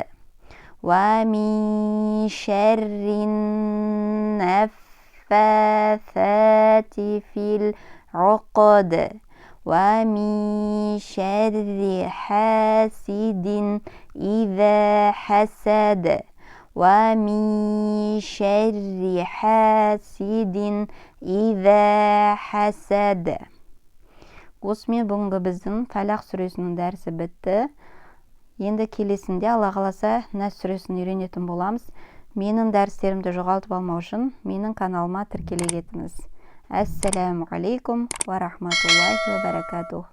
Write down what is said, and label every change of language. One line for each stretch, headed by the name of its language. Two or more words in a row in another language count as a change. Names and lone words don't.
Arabic: ومن شر النفاثات في العقد. ومن شر حاسد إذا حسد. ومن شر حاسد إذا حسد.
Kazakh: Осымен бүгінгі біздің Фалақ сүресінің дәрісі бітті. Енді келесінде Алла қаласа Нас сүресін үйренетін боламыз. Менің дәрістерімді жоғалтып алмау үшін менің каналыма тіркеле кетіңіз.
Arabic: السلام عليكم ورحمة الله وبركاته.